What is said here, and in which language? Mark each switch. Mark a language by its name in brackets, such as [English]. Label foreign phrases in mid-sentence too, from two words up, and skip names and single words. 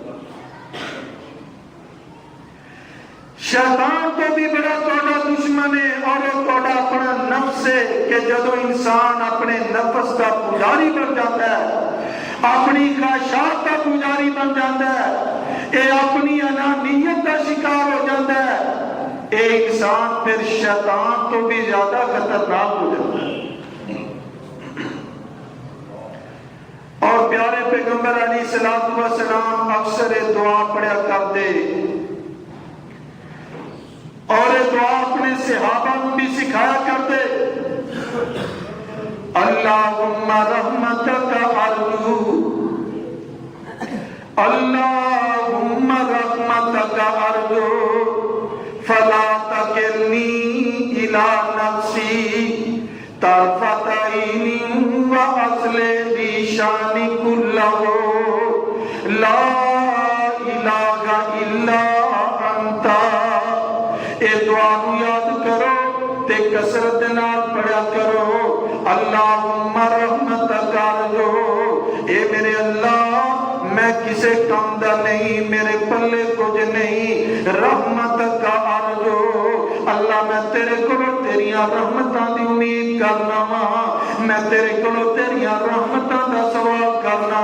[Hindi] शैतान तो भी बड़ा तुम्हारा दुश्मन है, और वो तुम्हारा अपना नफ्स है कि जदों इंसान अपने नफ्स का पुजारी बन जाता है, अपनी ख्वाहिशात का पुजारी बन जाता है, ये अपनी अनानियत का शिकार हो जाता है, एक इंसान फिर शैतान तो भी ज्यादा खतरनाक हो जाता है। और प्यारे पैगंबर अलैहिस्सलातु वस्सलाम अक्सर दुआ पढ़ा करते, और ये दुआ अपने सहाबा को भी सिखाया करते। [Arabic] اللهم رحمتك أرجو، اللهم رحمتك أرجو فلا تكلني إلى نفسي طرفة عين وأصلح لي شأني كله لا إله إلا أنت. [Punjabi] ए दुआ नूं याद करो ते कसरत नाल पढ़ा करो। [Arabic] اللهم رحمتك أرجو, [Punjabi] ਏ ਮੇਰੇ ਅੱਲਾਹ ਮੈਂ ਕਿਸੇ ਕੰਮ ਦਾ ਨਹੀਂ, ਮੇਰੇ ਪੱਲੇ ਕੁਝ ਨਹੀਂ, [Arabic] رحمتك أرجو, [Punjabi] ਅੱਲਾਹ ਮੈਂ ਤੇਰੇ ਕੋਲੋਂ ਤੇਰੀਆਂ ਰਹਿਮਤਾਂ ਦੀ ਉਮੀਦ ਕਰਨਾ ਵਾ, ਮੈਂ ਤੇਰੇ ਕੋਲੋਂ ਤੇਰੀਆਂ ਰਹਿਮਤਾਂ ਦਾ ਸਵਾਲ ਕਰਨਾ।